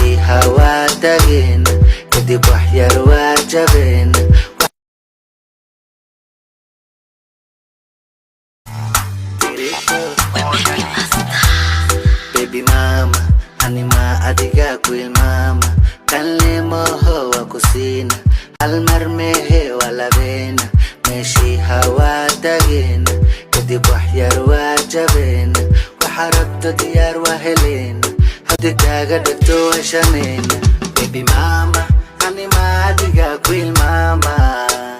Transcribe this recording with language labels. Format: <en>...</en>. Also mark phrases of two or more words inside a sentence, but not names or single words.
<so>waa tageena kadib wax yar waa jabeena</so> <en>baby mama</en> <so>anima adiga ku ilmama kalimo waa ku siina hal mar mehe wala beena meeshii hawaa tageena kadib wax yar waa jabeena waxa rabto diyaar waa heleena haddii kaaga dhagto waa shameena</so> <en>baby mama</en> <so>anima adiga ku ilmama</so>